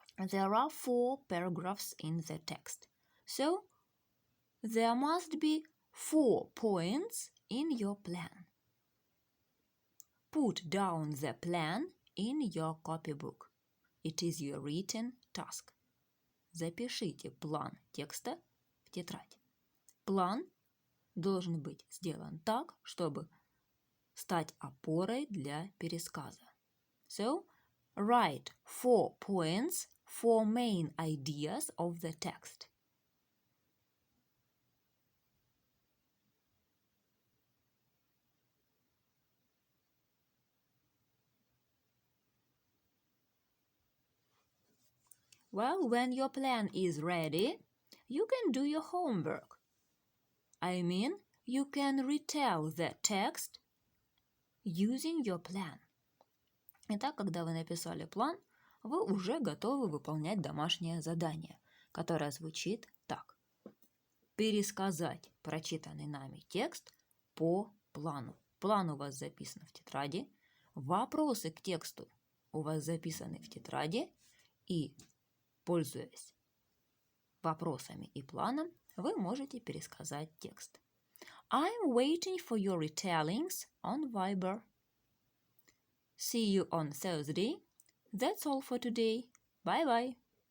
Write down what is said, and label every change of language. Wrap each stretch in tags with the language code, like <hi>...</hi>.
<en>There are 4 paragraphs in the text, so there must be 4 points in your plan. Put down the plan in your copybook. It is your written task.</en> <ru>Запишите план текста в тетрадь. План должен быть сделан так, чтобы стать опорой для пересказа.</ru> <en>So, write 4 points, 4 main ideas of the text. Well, when your plan is ready, you can do your homework. I mean, you can retell the text using your plan.</en> <ru>Итак, когда вы написали план, вы уже готовы выполнять домашнее задание, которое звучит так. Пересказать прочитанный нами текст по плану. План у вас записан в тетради, вопросы к тексту у вас записаны в тетради, и, пользуясь вопросами и планом, вы можете пересказать текст.</ru> <en>I'm waiting for your retellings on Viber. See you on Thursday. That's all for today. Bye-bye.</en>